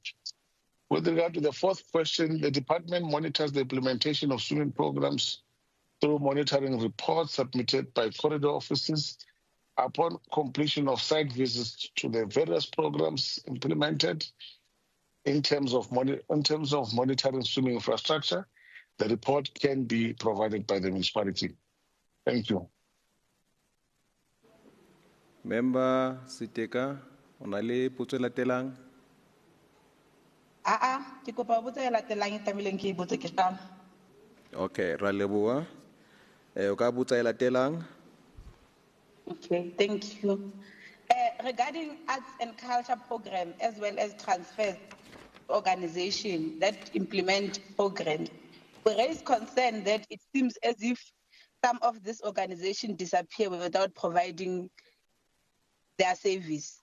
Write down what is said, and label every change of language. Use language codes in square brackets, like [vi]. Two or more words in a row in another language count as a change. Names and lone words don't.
[en] With regard to the fourth question, the department monitors the implementation of swimming programs through monitoring reports submitted by corridor offices upon completion of site visits to the various programs implemented. In terms of monitoring swimming infrastructure, the report can be provided by the municipality. Thank you. [st] Member Siteka, onale potso e latelang. Ke kopa botsa e latelang e tlamehileng ke e botse ke tla. Okay, ra leboha. O ka botsa e latelang. [en] Okay, thank you. Regarding arts and culture program as well as transfers organization that implement programs, we raise concern that it seems as if some of these organizations disappear without providing their service.